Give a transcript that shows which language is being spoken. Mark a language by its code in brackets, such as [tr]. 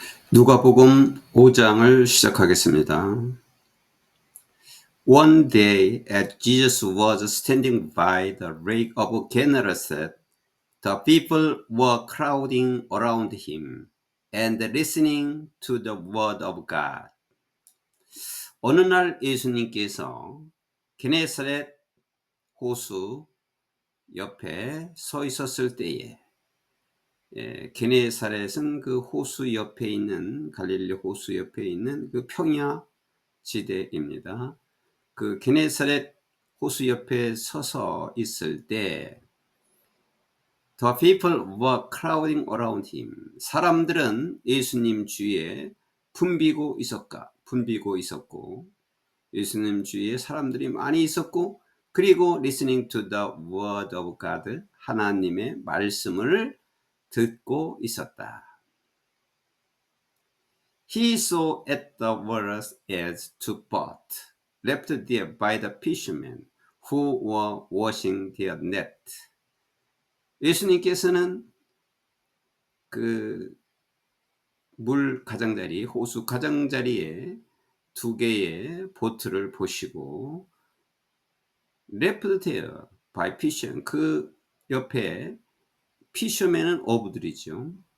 [ko] 누가복음 5장을 시작하겠습니다. [en] One day as Jesus was standing by the lake of Gennesaret, the people were crowding around him and listening to the word of God. [ko] 어느 날 예수님께서 게네사렛 호수 옆에 서 있었을 때에 게네사렛은 그 호수 옆에 있는 갈릴리 호수 옆에 있는 그 평야 지대입니다. 그 게네사렛 호수 옆에 서서 있을 때 [en] The people were crowding around him. [ko] 사람들은 예수님 주위에 붐비고 있었고 예수님 주위에 사람들이 많이 있었고 그리고 [en] listening to the word of God [ko] 하나님의 말씀을 듣고 있었다. [en] He saw at the water's edge two boats left there by the fishermen who were washing their net. [ko] 예수님께서는 그 물 가장자리, 호수 가장자리에 두 개의 보트를 보시고 [en] left there by fishermen, [ko] 그 옆에 fishermen은 어부들이죠.